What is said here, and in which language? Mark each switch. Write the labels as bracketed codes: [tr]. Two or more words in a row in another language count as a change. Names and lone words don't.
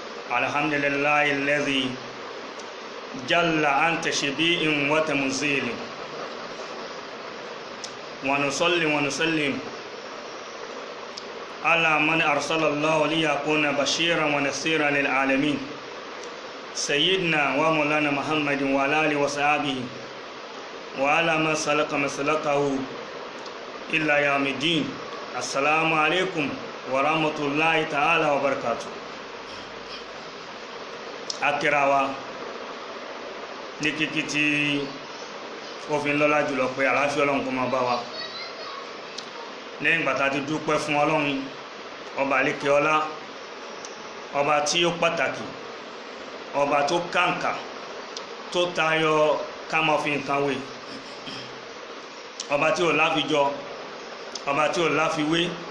[ar] الحمد لله الذي جل عن تشبيه وتمثيل ونصلي ونسلم على من أرسل الله ليكون بشيرا ونذيرا للعالمين سيدنا ومولانا محمد وعلى آله وصحبه وعلى من سلك مسلكه إلى يوم الدين. السلام عليكم ورحمة الله تعالى وبركاته. [yo] akirawa ní kíkí tí ó fi ń lọ́lá jùlọ pé àlàáfíà Ọlọ́run kó máa bá wa lẹ́yìn gbàtà ti dúpẹ́ fún Ọlọ́run ọba àlékè ọlá, ọba tí ó pàtàkì, ọba tó kàǹkà, tó tayọ ká máa fi nǹkan wé, ọba tí ò láfijọ, ọba tí ò láfiwé.